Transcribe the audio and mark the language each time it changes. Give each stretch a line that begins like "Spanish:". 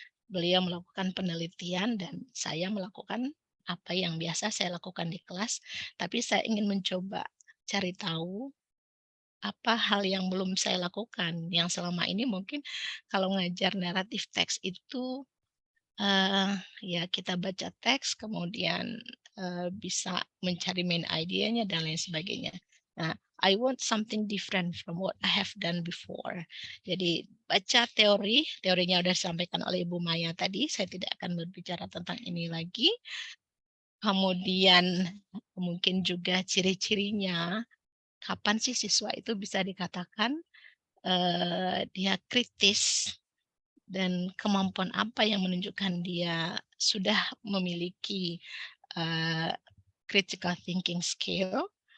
Indonesian: Beliau melakukan penelitian dan saya melakukan apa yang biasa saya lakukan di kelas, tapi saya ingin mencoba cari tahu apa hal yang belum saya lakukan, yang selama ini mungkin kalau ngajar naratif teks itu ya kita baca teks kemudian bisa mencari main idenya dan lain sebagainya.
English: Nah, I want something different from what I have done before.
Indonesian: Jadi baca teorinya sudah disampaikan oleh Ibu Maya tadi, saya tidak akan berbicara tentang ini lagi. Kemudian mungkin juga ciri-cirinya, kapan sih siswa itu bisa dikatakan dia kritis dan kemampuan apa yang menunjukkan dia sudah memiliki critical thinking skill.